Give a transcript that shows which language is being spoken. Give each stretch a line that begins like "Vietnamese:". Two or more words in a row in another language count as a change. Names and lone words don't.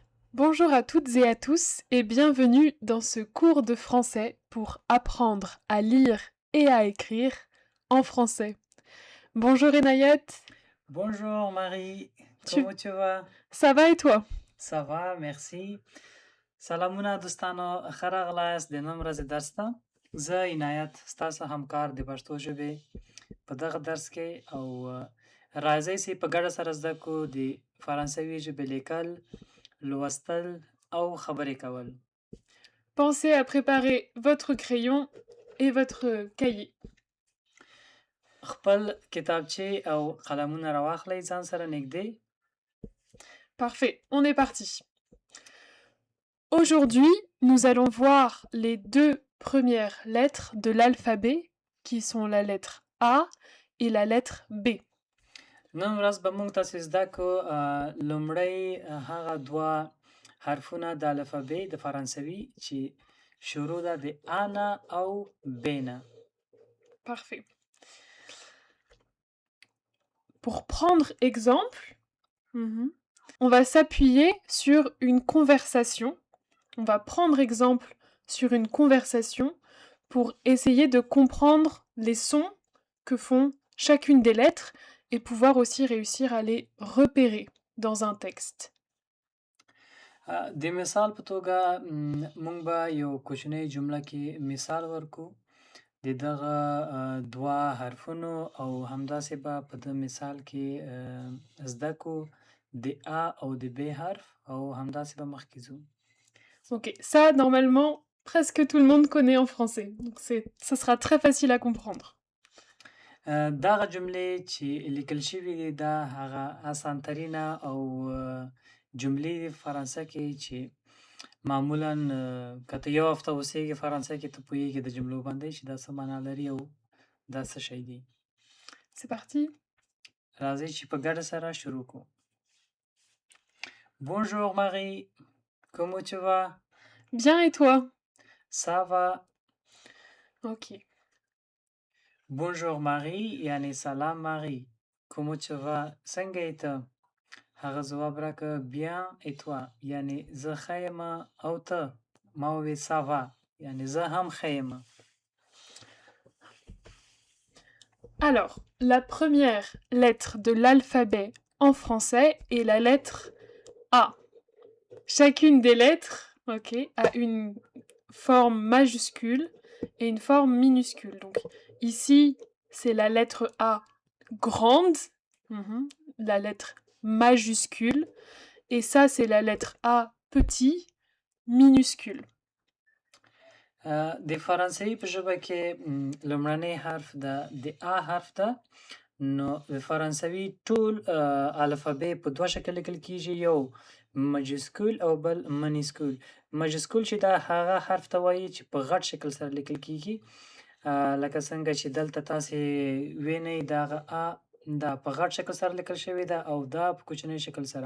French: Bonjour à toutes et à tous et bienvenue dans ce cours de français pour apprendre à lire et à écrire en français. Bonjour Enayat, Bonjour Marie, tu... comment tu vas? ça va et toi? Ça va, merci.
Pashto: سلامونه دوستانو ښه راغلاست د نن ورځې درس ته. زه عنایت ستاسو همکار د پښتو ژبې په دغه درس کې او راځئ چې په ګډه سره زده کړو د فرانسوي ژبې لیکل، لوستل او خبرې کول.
French: Pensez à préparer votre crayon et votre cahier.
Pashto: خپل کتابچې او قلمونه راواخلئ ځان سره نږدې.
French: Parfait, on est parti. Aujourd'hui, nous allons voir les deux premières lettres de l'alphabet qui sont la lettre A et la lettre B.
Pashto: نن ورځ به موږ تاسو زده کړو لومړی هغه دوه حرفونه د الفبې د فرانسوي چې شروع ده د ا نه او ب نه.
French: Parfait. Pour prendre exemple, on va s'appuyer sur une conversation. On va prendre exemple sur une conversation pour essayer de comprendre les sons que font chacune des lettres et pouvoir aussi réussir à les repérer dans un texte.
Pashto: د مثال په توګه موږ به یو کوچنی جمله کې مثال ورکو د دغه دوه حرفونو او همداسې به په د مثال کې زده کو د ا او د ب حرف او همداسې به مخکې ځو.
French: Ok, ça normalement presque tout le monde connaît en français, donc ça sera très facile à comprendre.
Pashto: دغه جملې چې لیکل شوي دي دا هغه اسانترینه او جملې دي فرانسه کې چې معمولا که ته یو هفته اوسېږي فرانسه کې ته پوهېږي د جملو باندې چې دا څه معنا لري او دا څه شی دی.
French: C'est parti.
Pashto: راځئ چې په ګډه سره شروع کړو.
French: Bonjour Marie, comment tu vas? Bien et toi? Ça va. Ok. Bonjour Marie
Pashto: یعنی سلام ماری.
French: Comment tu vas?
Pashto: څنګه یې ته؟ هغه ځواب راکړه
French: bien et toi
Pashto: یعنی زه ښه یم او ته؟ ما وویل
French: ça va
Pashto: یعنی زه هم ښه یم.
French: Alors, la première lettre de l'alphabet en français est la lettre A. Chacune des lettres, ok, a une forme majuscule et une forme minuscule. Donc ici, c'est la lettre A grande, la lettre majuscule, et ça, c'est la lettre A petit, minuscule.
Pashto: د فرانسوي په ژبه کې لومړنی حرف د ا حرف ده. نو د فرانسوي ټول الفبې په دوه شکل لیکل کیږي، یو مجسکول او بل منیسکول. مجسکول چې دا هغه حرف ته وایي چې په غټ شکل سره لیکل کیږي، لکه څنګه چې دلته تاسې وینئ دغه ا دا په غټ شکل سره لیکل شوې ده او دا په کوچنی شکل سره.